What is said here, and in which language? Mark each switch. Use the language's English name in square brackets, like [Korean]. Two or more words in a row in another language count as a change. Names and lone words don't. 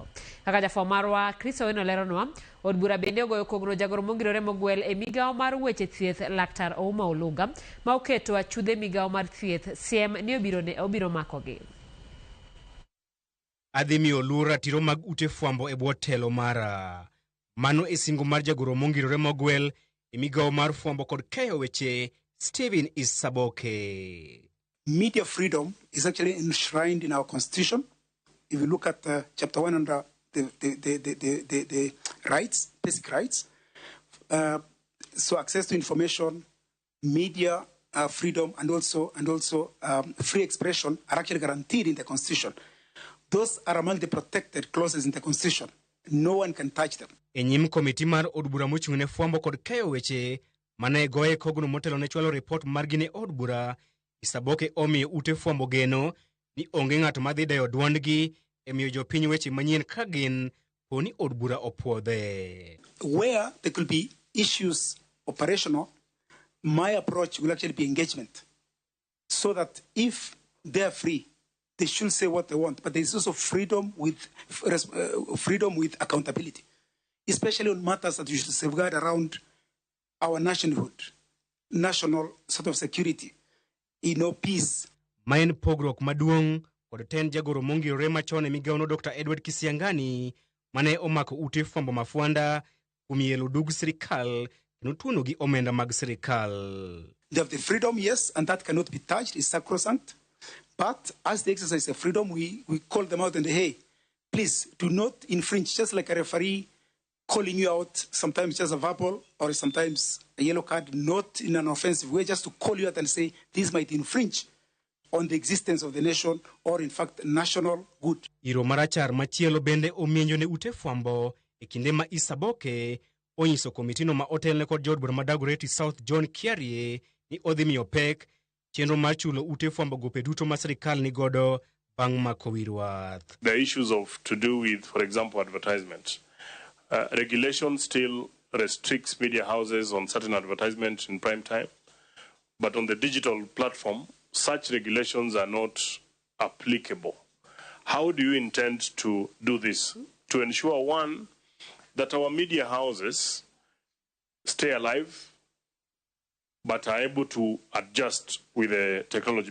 [Luo (Kenya and Tanzania)] Kaka jafwambo marwa Chris Owino leronwa, od bura bende ogoyo kogno jagoro mogirore mogwel e migawo mar weche thieth Laktar Ouma Oluga ma oketo achudhe migawo mar thieth siem ni obiro makogi. Adhi miyo luor ratiro mag ute fwambo e bwo telo mara. Mano e singo mar jagoro mongirore mogwel e migawo mar fwambo kod keyo weche Stephen Saboke. [English] Media freedom is actually enshrined in our constitution. If you look at chapter 1 under the rights, basic rights, so access to information, media freedom, and also free expression are actually guaranteed in the constitution. Those are among the protected clauses in the constitution. No one can touch them. [Luo (Kenya and Tanzania)] Enyim komiti mar od bura mochung'ne fwambo kod keyo weche mane goye kogno motelo ne chwalo report margi ne od bura, Saboke omiyo ute fwambo geno ni onge ng'ato madhi deyo duondgi e miyo jopiny weche manyien ka gin poni od bura opuodhe. [English] Where there could be issues operational, my approach will actually be engagement. So that if they are free, they should say what they want. But there is also freedom with accountability, especially on matters that you should safeguard around our national sort of security, peace. [Luo (Kenya and Tanzania)] Maen pogrok maduong' kod ten jagoro mongirore machon e migawono Dr. Edward Kisiangani mane omako ute fwambo mafwanda kumielo dug sirikal kendo tuono gi omenda mag sirikal. [English] They have the freedom, yes, and that cannot be touched. It's sacrosanct. But as they exercise the freedom, we call them out and say, hey, please do not infringe, just like a referee calling you out, sometimes just a verbal or sometimes a yellow card, not in an offensive way, just to call you out and say this might infringe on the existence of the nation or in fact national good. [Luo (Kenya and Tanzania)] Iro marachar machielo bende omienjo ne ute fwambo e kinde ma Isaboke onyiso komitino ma otelne kod jood bura ma Dagoretti South John Kiarie ni odhi miyo pek chenro mar chulo ute fwambo gope duto ma sirikal ni godo bang' mako wirwath. [English] The issues of to do with, for example, advertisement. Regulation still restricts media houses on certain advertisement in prime time, but on the digital platform, such regulations are not applicable. How do you intend to do this? To ensure, one, that our media houses stay alive, but are able to adjust with the technology.